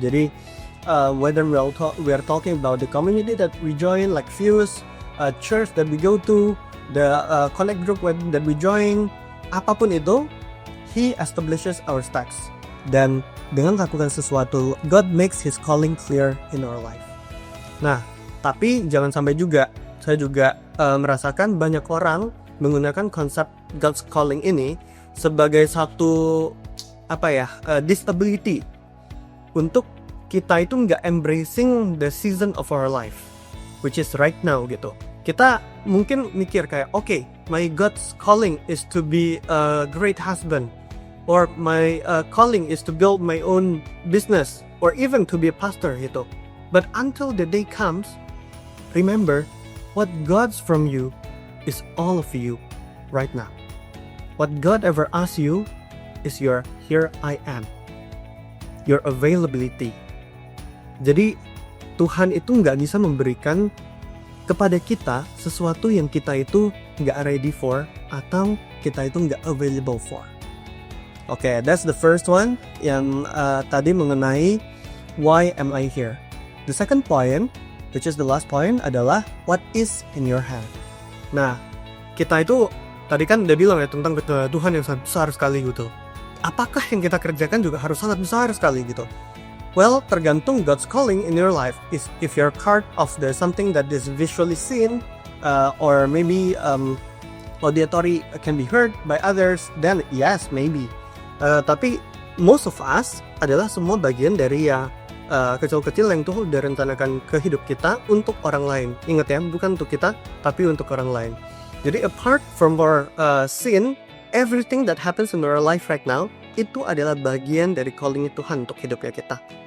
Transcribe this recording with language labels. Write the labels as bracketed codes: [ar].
[en] Jadi whether we are talking about the community that we join, like Fuse, church that we go to, the connect group that we join, apapun itu, He establishes our stacks. Dan dengan lakukan sesuatu, God makes His calling clear in our life. [id] Nah, tapi jangan sampai juga, saya juga merasakan banyak orang menggunakan konsep God's calling ini sebagai satu disability untuk kita itu nggak embracing the season of our life, which is right now gitu. [en] Kita mungkin mikir kayak, okay, my God's calling is to be a great husband, or my calling is to build my own business, or even to be a pastor gitu. But until the day comes, remember, what God's from you is all of you right now. What God ever asks you is your here I am, your availability. [id] Jadi Tuhan itu nggak bisa memberikan kepada kita sesuatu yang kita itu nggak ready for, atau kita itu nggak available for. [en] Okay, that's the first one yang tadi mengenai why am I here. The second point, which is the last point, adalah what is in your hand. [id] Nah, kita itu tadi kan udah bilang ya tentang Tuhan yang sangat besar sekali gitu. Apakah yang kita kerjakan juga harus sangat besar sekali gitu? [en] Well, tergantung God's calling in your life. If you're part of the something that is visually seen, or maybe auditory can be heard by others, then yes, maybe. [id] Tapi most of us adalah semua bagian dari ya kecil-kecil yang tuh udah rencanakan ke hidup kita untuk orang lain. Ingat ya, bukan untuk kita, tapi untuk orang lain. Jadi apart from our sin, everything that happens in our life right now, itu adalah bagian dari calling Tuhan untuk hidupnya kita.